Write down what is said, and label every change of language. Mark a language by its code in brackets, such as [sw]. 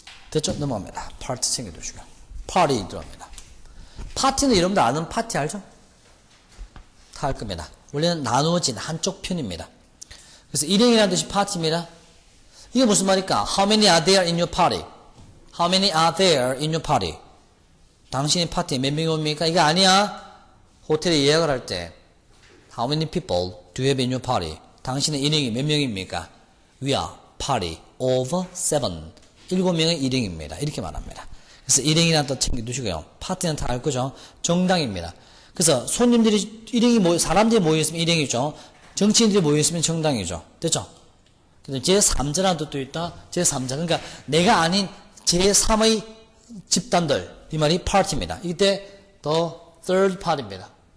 [ko] 됐죠? 넘어갑니다. part 챙겨두시고요. party 들어갑니다. 파티는 여러분들 아는 파티 알죠? 다 알 겁니다. 원래는 나누어진 한쪽 편입니다. 그래서 일행이라는 뜻이 파티입니다. 이게 무슨 말일까? [en] How many are there in your party? How many are there in your party? [ko] 당신의 파티에 몇 명이 옵니까? 이게 아니야. 호텔에 예약을 할 때 [en] How many people do you have in your party? [ko] 당신의 일행이 몇 명입니까? [en] We are party of 7. [ko] 7명의 일행입니다. 이렇게 말합니다. 그래서 일행이라는 뜻 챙겨두시고요. 파티는 다 알 거죠. 정당입니다. 그래서 손님들이 사람들이 모여있으면 일행이죠. 정치인들이 모여있으면 정당이죠. 됐죠? 제3자라는 뜻도 있다. 제3자. 그러니까 내가 아닌 제3의 집단들. 이 말이 파티입니다. 이때 the third party입니다.